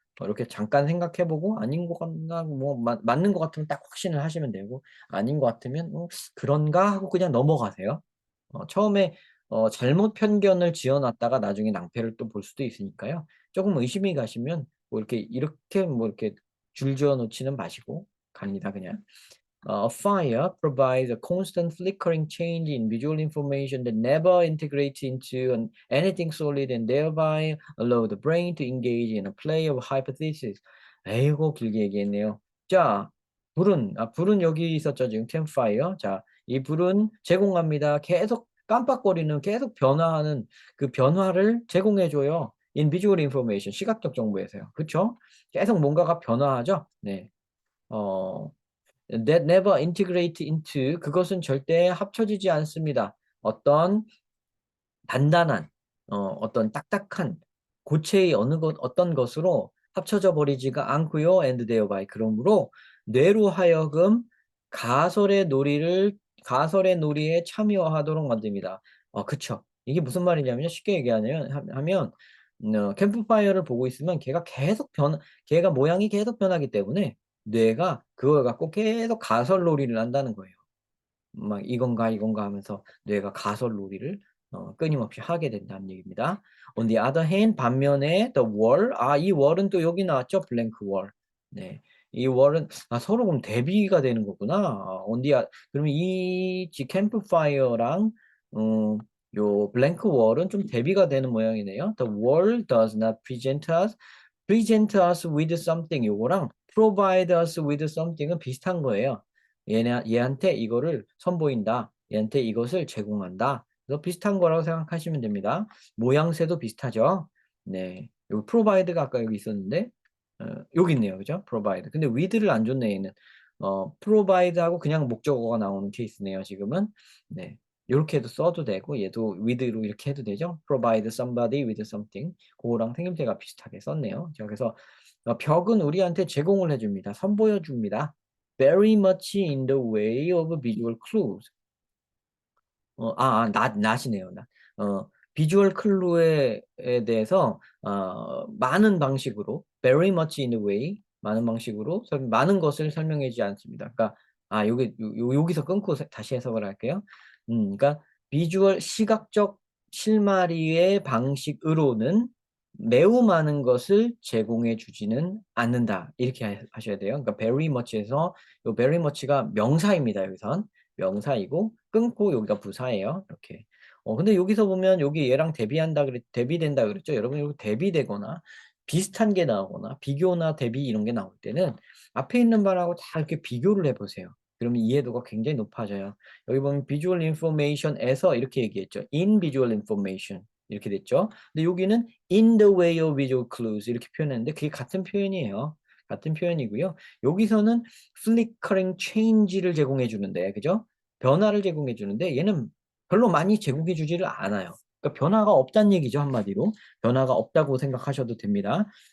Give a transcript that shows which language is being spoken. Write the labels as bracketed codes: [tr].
[ko] 이렇게 잠깐 생각해보고 아닌 것 같나 뭐 맞는 것 같으면 딱 확신을 하시면 되고 아닌 것 같으면 그런가 하고 그냥 넘어가세요. 처음에 잘못 편견을 지어놨다가 나중에 낭패를 또 볼 수도 있으니까요. 조금 의심이 가시면 뭐 이렇게 뭐 이렇게 줄지어 놓지는 마시고 갑니다 그냥. [en] A fire provides a constant flickering change in visual information that never integrates into anything solid and thereby allow the brain to engage in a play of hypothesis. [ko] 에이고 길게 얘기했네요. 자, 불은 여기 있었죠 지금 campfire. 자, 이 불은 제공합니다. 계속 깜빡거리는 계속 변화하는 그 변화를 제공해줘요. [en] In visual information, [ko] 시각적 정보에서요. 그쵸? 계속 뭔가가 변화하죠? 네. 어, [en] that never integrate into, [ko] 그것은 절대 합쳐지지 않습니다. 어떤 단단한 어떤 딱딱한 고체의 어떤 것으로 합쳐져 버리지가 않고요. [en] and thereby, [ko] 그러므로 뇌로 하여금 가설의 놀이에 참여하도록 만듭니다. 그쵸. 이게 무슨 말이냐면요. 쉽게 하면 캠프파이어를 보고 있으면 걔가 모양이 계속 변하기 때문에 뇌가 그걸 갖고 계속 가설놀이를 한다는 거예요. 막 이건가 하면서 뇌가 가설놀이를 끊임없이 하게 된다는 얘기입니다. [en] On the other hand, [ko] 반면에 [en] the wall, [ko] 이 wall은 또 여기 나왔죠. [en] blank wall. 네. [ko] 이 wall은 서로 그럼 대비가 되는 거구나. 그러면 이 campfire랑 요 blank wall은 좀 대비가 되는 모양이네요. [en] The wall does not present us with something. [ko] 요거랑 [en] provide us with something [ko] 은 비슷한 거예요. 얘한테 이거를 선보인다. 얘한테 이것을 제공한다. 그래서 비슷한 거라고 생각하시면 됩니다. 모양새도 비슷하죠. 네. 요 provide가 아까 여기 있었는데 여기 있네요. 그죠? provide. 근데 with를 안 줬네, 얘는. provide하고 그냥 목적어가 나오는 케이스네요, 지금은. 네. 요렇게 해도 써도 되고 얘도 with로 이렇게 해도 되죠. [en] provide somebody with something. [ko] 그거랑 생김새가 비슷하게 썼네요. 자, 그래서 벽은 우리한테 제공을 해줍니다. 선보여 줍니다. [en] Very much in the way of visual clues. [ko] 낫이네요, 낫. 비주얼 클루에 대해서 많은 방식으로 [en] very much in the way, [ko] 많은 방식으로 많은 것을 설명해 주지 않습니다. 그러니까 여기서 끊고 다시 해석을 할게요. 그러니까 비주얼 시각적 실마리의 방식으로는 매우 많은 것을 제공해 주지는 않는다. 이렇게 하셔야 돼요. 그러니까 very much에서 요 very much가 명사입니다. 여기선 명사이고 끊고 여기가 부사예요. 이렇게. 근데 여기서 보면 여기 얘랑 대비된다 그랬죠. 여러분 여기 대비되거나 비슷한 게 나오거나 비교나 대비 이런 게 나올 때는 앞에 있는 말하고 다 이렇게 비교를 해보세요. 그러면 이해도가 굉장히 높아져요. 여기 보면 visual information에서 이렇게 얘기했죠. [en] in visual information [ko] 이렇게 됐죠. 근데 여기는 [en] in the way of visual clues [ko] 이렇게 표현했는데 그게 같은 표현이에요. 같은 표현이고요. 여기서는 flickering change를 제공해 주는데, 그죠? 변화를 제공해 주는데 얘는 별로 많이 제공해 주지를 않아요. 그러니까 변화가 없다는 얘기죠, 한마디로. 변화가 없다고 생각하셔도 됩니다.